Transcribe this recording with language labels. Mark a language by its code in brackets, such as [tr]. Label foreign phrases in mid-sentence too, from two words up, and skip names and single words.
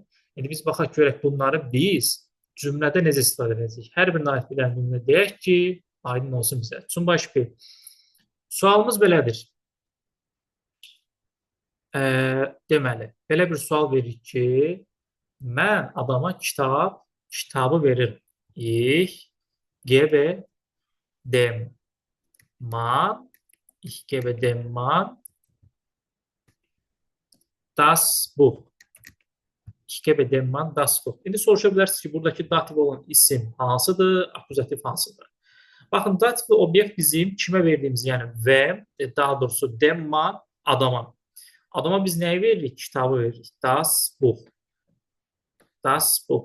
[az] İndi biz baxaq görək bunları biz cümlədə necə istifadə edəcəyik. Hər birinin aid bilən cümlə deyək ki, aydın olsun bizə. [de] Zum Beispiel sualımız belədir. [az] Deməli, belə bir sual verir ki, mən adama kitabı veririm. [de] Ich gebe dem Mann das Buch. Ich gebe dem Mann das Buch. [az] İndi soruşa bilərsiniz ki, buradakı dativ olan isim hansıdır, akuzativ hansıdır? Baxın, dativ obyekt bizim kimə verdiyimiz, yəni və, daha doğrusu [de] dem Mann [az] adama. Adama biz nəyi veririk? Kitabı veririk. [de] Das Buch. Das Buch.